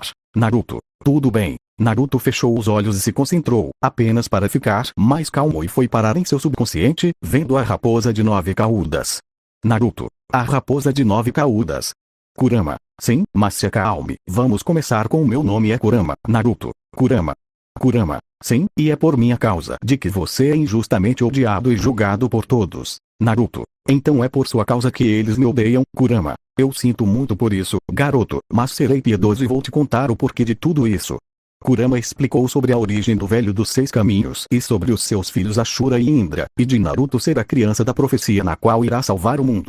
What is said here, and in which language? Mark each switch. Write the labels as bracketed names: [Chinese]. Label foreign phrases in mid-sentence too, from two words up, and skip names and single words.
[Portuguese] Naruto: tudo bem. Naruto fechou os olhos e se concentrou, apenas para ficar mais calmo, e foi parar em seu subconsciente, vendo a raposa de 9 caudas. Naruto: a raposa de 9 caudas. Kurama: sim, mas se acalme, vamos começar com o meu nome é Kurama. Naruto: Kurama. Kurama: sim, e é por minha causa de que você é injustamente odiado e julgado por todos. Naruto: então é por sua causa que eles me odeiam. Kurama: eu sinto muito por isso, garoto, mas serei piedoso e vou te contar o porquê de tudo isso. Kurama explicou sobre a origem do velho dos 6 caminhos e sobre os seus filhos Ashura e Indra, e de Naruto ser a criança da profecia na qual irá salvar o mundo.